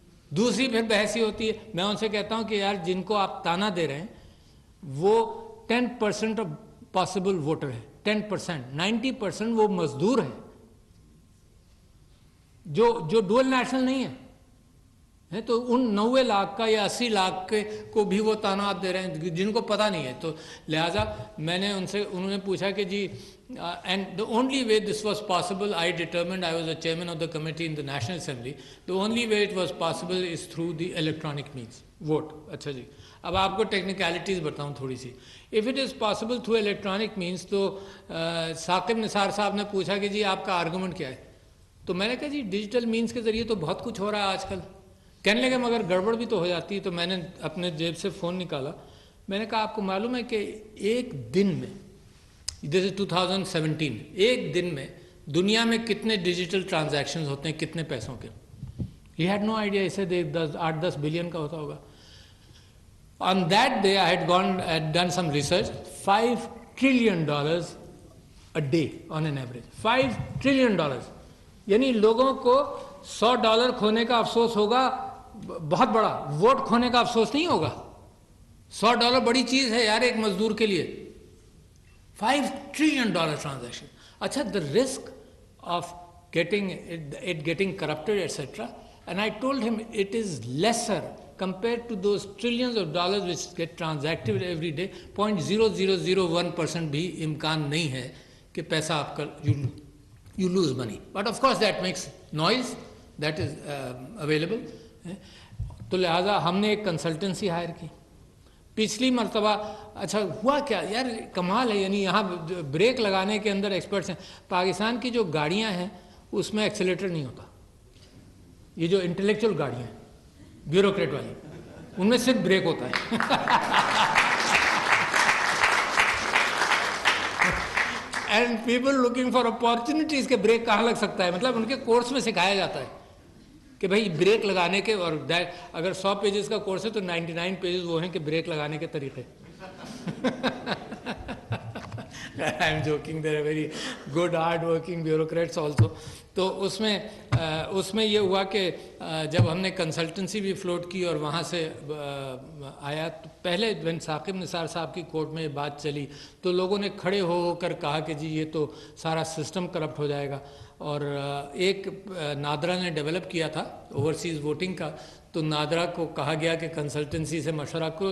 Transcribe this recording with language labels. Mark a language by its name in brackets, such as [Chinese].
[Urdu] دوسری پھر بحث ہی ہوتی ہے. میں ان سے کہتا ہوں کہ یار جن کو آپ تانا دے رہے ہیں وہ 10% آف پاسبل ووٹر ہے. 10%, 90% وہ مزدور ہیں جو ڈوئل نیشنل نہیں ہے. تو ان 90 لاکھ کا یا 80 لاکھ کو بھی وہ تانا آپ دے رہے ہیں جن کو پتہ نہیں ہے. تو لہٰذا میں نے انہوں نے پوچھا کہ جی, [English] and the only way this was possible, I determined, I was the chairman of the committee in the National Assembly, the only way it was possible is through the electronic means, vote. [Urdu] اچھا جی, اب آپ کو technicalities بتاؤں تھوڑی سی. [English] if it is possible through electronic means, [Urdu] تو ثاقب نثار صاحب نے پوچھا کہ جی آپ کا آرگومنٹ کیا ہے. تو میں نے کہا جی ڈیجیٹل مینس کے ذریعے تو بہت کچھ ہو رہا ہے آج کل. کہنے لگے مگر گڑبڑ بھی تو ہو جاتی ہے. تو میں نے اپنے جیب سے فون نکالا, میں نے کہا آپ کو معلوم ہے کہ ایک دن میں, [English] this is 2017, [Urdu] ایک دن میں دنیا میں کتنے ڈیجیٹل ٹرانزیکشنز ہوتے ہیں, کتنے پیسوں کے. [English] He had no idea. [Urdu] اسے 8-10 بلین کا ہوتا ہوگا. [English] On that day I had done some research. $5 trillion a day on an average. $5 trillion. [Urdu] یعنی لوگوں کو $100 کھونے کا افسوس ہوگا بہت بڑا, ووٹ کھونے کا افسوس نہیں ہوگا. $100 بڑی چیز ہے یار ایک مزدور کے لیے. [English] $5 trillion transaction. اچھا, the risk of getting corrupted, etc. And I told him it is lesser compared to those trillions of dollars which get transacted every day. [Urdu] 0.0001% بھی امکان نہیں ہے کہ پیسہ آپ کا [English] you lose money. But of course that makes noise. That is available. [Urdu] تو لہٰذا ہم نے ایک کنسلٹنسی ہائر کی. پچھلی مرتبہ اچھا ہوا کیا یار، کمال ہے، یعنی یہاں بریک لگانے کے اندر ایکسپرٹس ہیں. پاکستان کی جو گاڑیاں ہیں اس میں ایکسیلیٹر نہیں ہوتا. یہ جو انٹلیکچوئل گاڑیاں ہیں بیوروکریٹ والی، ان میں صرف بریک ہوتا ہے. [English] and people looking for opportunities [Urdu] کہ بریک کہاں لگ سکتا ہے. مطلب ان کے کورس میں سکھایا جاتا ہے کہ بھائی بریک لگانے کے، اور اگر 100 پیجز کا کورس ہے تو 99 پیجز وہ ہیں کہ بریک لگانے کے طریقے. [English] I am joking, there are very good hard working bureaucrats also. [Urdu] تو اس میں یہ ہوا کہ جب ہم نے کنسلٹنسی بھی فلوٹ کی اور وہاں سے آیا تو پہلے ثاقب نثار صاحب کی کورٹ میں یہ بات چلی تو لوگوں نے کھڑے ہو کر کہا کہ جی یہ تو سارا سسٹم کرپٹ ہو جائے گا. اور ایک نادرا نے ڈیولپ کیا تھا اوورسیز ووٹنگ کا، تو نادرا کو کہا گیا کہ کنسلٹنسی سے مشورہ کرو.